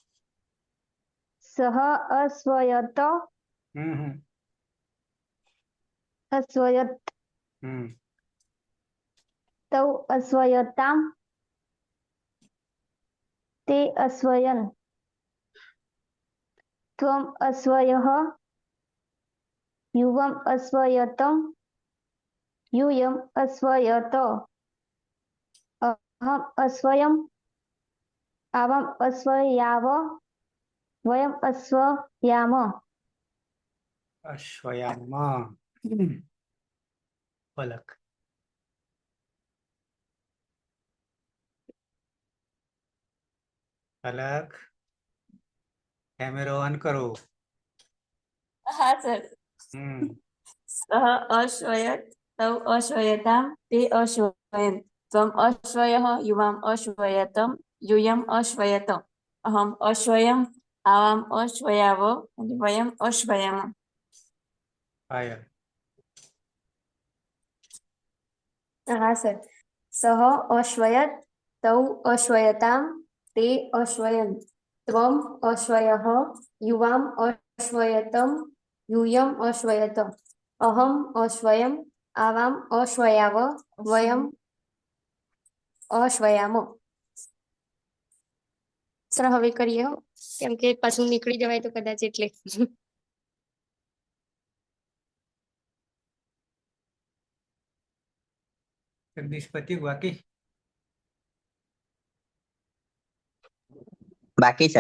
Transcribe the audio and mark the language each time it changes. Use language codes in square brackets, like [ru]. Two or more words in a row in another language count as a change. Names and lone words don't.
[sa] सह अस्वयत अस्वयत तौ अस्वयताम ते अस्वयन त्वम अस्वयः युवम अस्वयतम यूयम अश्वयत अहम अश्वयम आवाम अश्वयाव वयम अश्वयाम. [hi] अश्वयाम पलक पलक कैमरा ऑन करो. [gu] હા સર. [sa] सह अश्वयत तौ अश्वयताम ते अश्वयन त्वम अश्वयः युवाम अश्वयतम यूयम अश्वयत अहम अश्वयम आवाम अश्वयाव અને वयम अश्वयाम. [hi] पायल [gu] હા સર. [sa] सह अश्वयत तौ अश्वयताम ते अश्वयन त्वम अश्वयः युवाम अश्वयतम यूयम अश्वयत अहम अश्वयम आवाम अश्वयाव वयम अश्वयाम. [gu] સર હવે કરીએ હો કેમ કે પાછું નીકળી જવાય તો કદાચ એટલે. જગદીશ પતિ બાકી બાકી સર